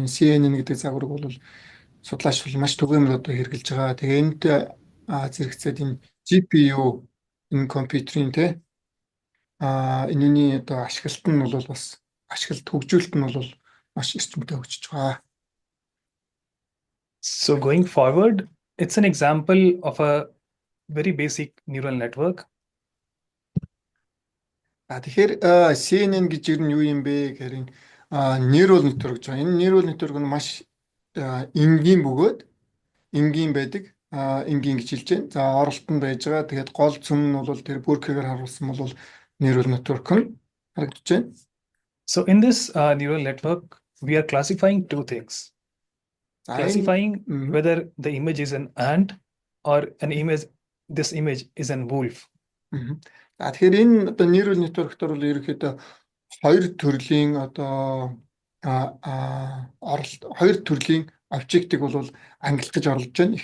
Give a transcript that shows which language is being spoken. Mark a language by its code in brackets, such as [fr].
[mn] Энэ CNN гэдэг загварыг бол судлаач бол маш түгээмэл одоо хэрэгжилж байгаа. Тэгээ энд зэрэгцээд энэ GPU энэ компьютерийн энэний одоо ашиглалт нь бол бас ашиглалт хөгжүүлэлт нь бол маш эрчимтэй хөгжиж байгаа. [en] So going forward, it's an example of a very basic neural network. [mn] Тэгэхээр CNN гэж юу юм бэ гэхээр neural network гэж байгаа. Энэ neural network нь маш энгийн бөгөөд энгийн байдаг. Энгийн гэж хэлж байна. За оролтонд байж байгаа. Тэгээд гол цөм нь бол тэр бүркээр харуулсан бол neural network нь харагдаж байна. [en] So in this neural network, we are classifying two things. Classifying whether the image is an ant or this image is an wolf. [mn] Тэгэхээр энэ одоо neural network дээр бол ерөнхийдөө хоёр төрлийн одоо хоёр төрлийн объектыг бол ангилах гэж оролдож байна.